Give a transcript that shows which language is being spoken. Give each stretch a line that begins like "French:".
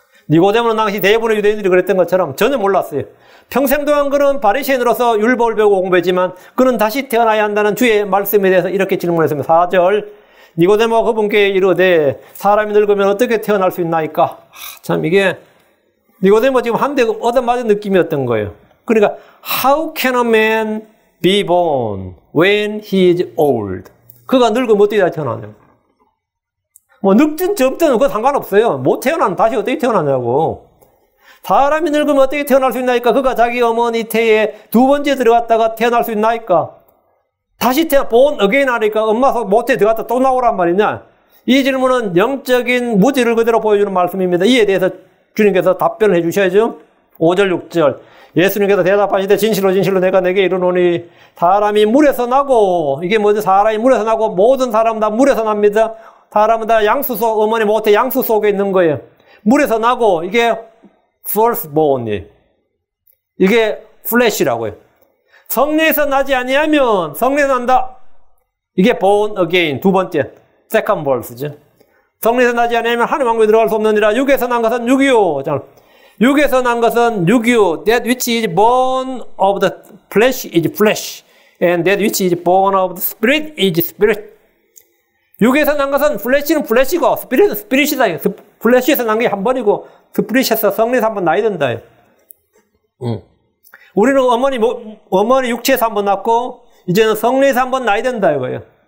Korean: 니고데모는 당시 대부분의 유대인들이 그랬던 것처럼 전혀 몰랐어요. 평생 동안 그는 바리새인으로서 율법을 배우고 공부했지만 그는 다시 태어나야 한다는 주의 말씀에 대해서 이렇게 질문했습니다. 4절 니고데모가 그분께 이르되 사람이 늙으면 어떻게 태어날 수 있나이까? 참 이게 니고데모 지금 한 대 얻어맞은 느낌이었던 거예요. 그러니까
English: How can a man be born when he is old?
Korean: 그가 늙으면 어떻게 다시 태어나냐고. 뭐 늙든 젊든 그거 상관없어요. 못 태어나면 다시 어떻게 태어나냐고. 사람이 늙으면 어떻게 태어날 수 있나이까? 그가 자기 어머니 태에 두 번째 들어갔다가 태어날 수 있나이까? 다시 born again 하니까 엄마 모태에 들어갔다 또 나오란 말이냐? 이 질문은 영적인 무지를 그대로 보여주는 말씀입니다. 이에 대해서 주님께서 답변을 해주셔야죠. 5절 6절 예수님께서 대답하시되 진실로 진실로 내가 내게 이르노니 사람이 물에서 나고 이게 뭐죠? 사람이 물에서 나고 모든 사람은 다 물에서 납니다. 사람은 다 양수 속 어머니 모태 양수 속에 있는 거예요. 물에서 나고 이게 firstborn이에요. 이게 flesh라고요. 성령에서 나지 아니하면 성령에서 난다. 이게 born again 두 번째 second birth죠. 성령에서 나지 않으면 하나님 왕국에 들어갈 수 없느니라. 육에서 난 것은 육이요. 육에서 난 것은 육이요.
English: That which is born of the flesh is flesh. And that which is born of the spirit is spirit.
Korean: 육에서 난 것은 플래시는 플래시고 스피릿은 스피릿이다. 플래시에서 난 게 한 번이고 스피릿에서 성령에서 한 번 나야 된다. 우리는 어머니 육체에서 한 번 낳고 이제는 성령에서 한 번 나야 된다 이거예요.